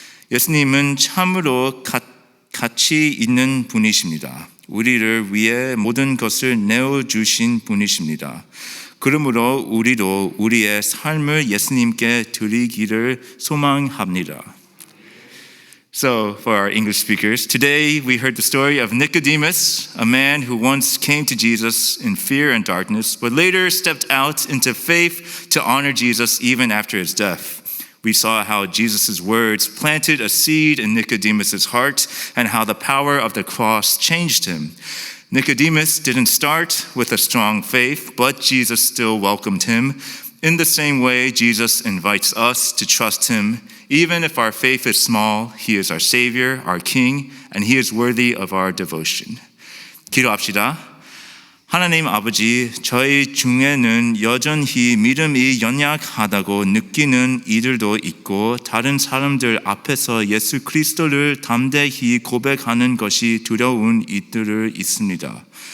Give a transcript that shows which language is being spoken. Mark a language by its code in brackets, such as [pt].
[ko] 예수님은 참으로 가치 있는 분이십니다. 우리를 위해 모든 것을 내어주신 분이십니다. 그러므로 우리도 우리의 삶을 예수님께 드리기를 소망합니다. [en] So, for our English speakers, today we heard the story of Nicodemus, a man who once came to Jesus in fear and darkness, but later stepped out into faith to honor Jesus even after his death. We saw how Jesus' words planted a seed in Nicodemus' heart and how the power of the cross changed him. Nicodemus didn't start with a strong faith, but Jesus still welcomed him. In the same way, Jesus invites us to trust him. Even if our faith is small, he is our Savior, our King, and he is worthy of our devotion. [ko] 기도합시다. 하나님 아버지, 저희 중에는 여전히 믿음이 연약하다고 느끼는 이들도 있고 다른 사람들 앞에서 예수 그리스도를 담대히 고백하는 것이 두려운 이들을 있습니다.